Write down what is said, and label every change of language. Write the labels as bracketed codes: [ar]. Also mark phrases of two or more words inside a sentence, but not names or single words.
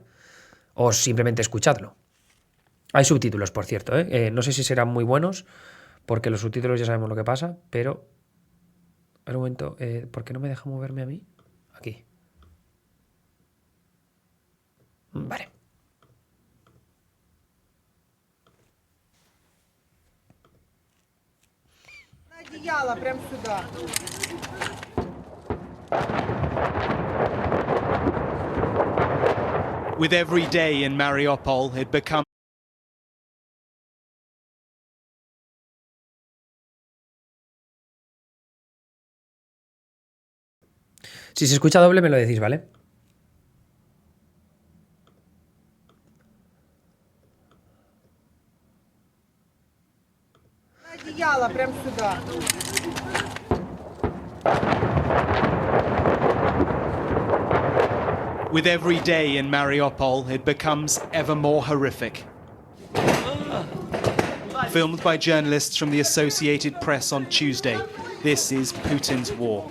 [es] O simplemente escuchadlo. Hay subtítulos, por cierto, ¿eh? No sé si serán muy buenos, porque los subtítulos ya sabemos lo que pasa, pero... Un momento, ¿por qué no me deja moverme a mí? Aquí. Vale. [ru] Прям сюда. [en] With every day in Mariupol, it becomes [es] Si se escucha doble me lo decís, ¿vale? [ru] Одеяло прям сюда. [en] with every day in Mariupol, it becomes ever more horrific. Filmed by journalists from the Associated Press on Tuesday, this is Putin's war.